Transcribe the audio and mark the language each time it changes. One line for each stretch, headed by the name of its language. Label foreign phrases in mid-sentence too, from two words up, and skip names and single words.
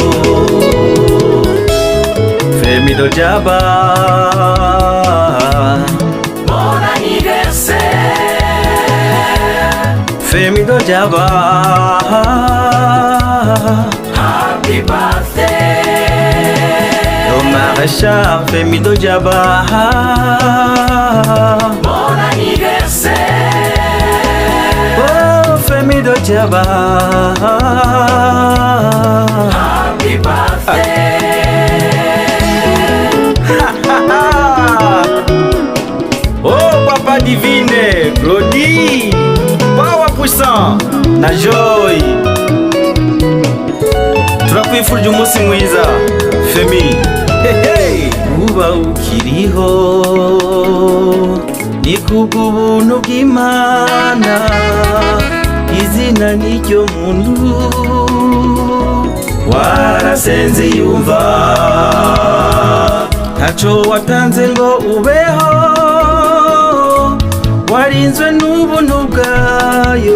French: Femi Dojaba, bon anniversaire.
English: Femi Dojaba, happy birthday.
French: Yo Marshal Femi Dojaba, bon anniversaire.
English: Oh Femi Dojaba, happy birthday.
Rundi: Oh Papa Divine, Claudie, Power Puissant na Joy, turakwifurije umunsi mwiza Femi. Uba ukiriho ni kubw'ubuntu bw'Imana, izina n'iryo muntu warasenze yumva, ntaco watanze ngo ubeho, warinzwe n'ubuntu bwayo.